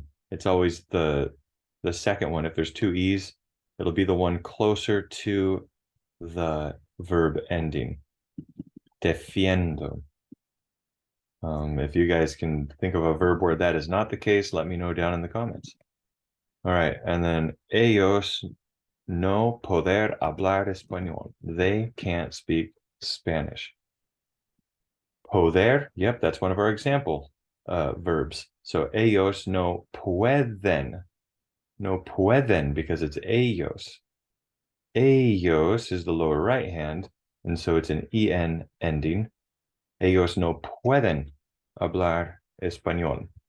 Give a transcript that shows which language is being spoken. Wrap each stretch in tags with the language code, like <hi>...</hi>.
<en>It's always the second one. If there's two E's, it'll be the one closer to the verb ending. Defiendo. If you guys can think of a verb where that is not the case, let me know down in the comments. All right, and then</en> <es>ellos no poder hablar español.</es> <en>They can't speak Spanish. Poder, yep, that's one of our example verbs.</en> <es>So ellos no pueden. No pueden</es> <en>because it's</en> <es>ellos.</es> <en>Ellos is the lower right hand, and so it's an en ending.</en> <es>Ellos no pueden hablar español.</es>